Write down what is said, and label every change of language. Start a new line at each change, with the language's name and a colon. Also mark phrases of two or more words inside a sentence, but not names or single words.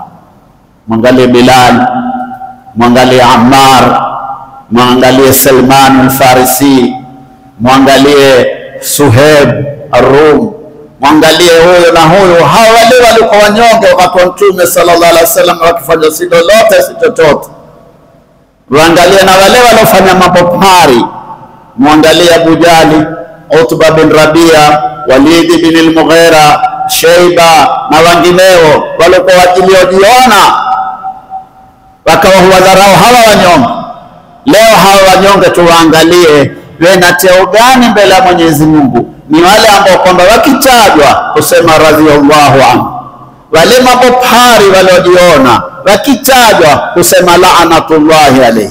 Swahili: Mwangalie Bilal, mwangalie Ammar, mwangalie Salman al-Farisi, mwangalie Suhaib ar-Rum, mwangalie huyo na huyo. Hawa wale walikuwa wanyonge wakati wa Mtume
Arabic: صلى الله عليه وسلم,
Swahili: wakifanya si lolote si chochote. Mwangalie na wale walofanya mapopari, mwangalie Abu Jali, Utba bin Rabia, Walid bin al-Mughira, Shayba na wengineo, walikuwa wajiliojiona wakawa huwadharau hawa wanyonge. Leo hawa wanyonge tuwaangalie wena cheo gani mbele ya Mwenyezi Mungu. Ni wale ambao kwamba wakitajwa kusema
Arabic: رضي الله عنه,
Swahili: wale mapopari waliojiona wakitajwa kusema
Arabic: لعنة الله عليه.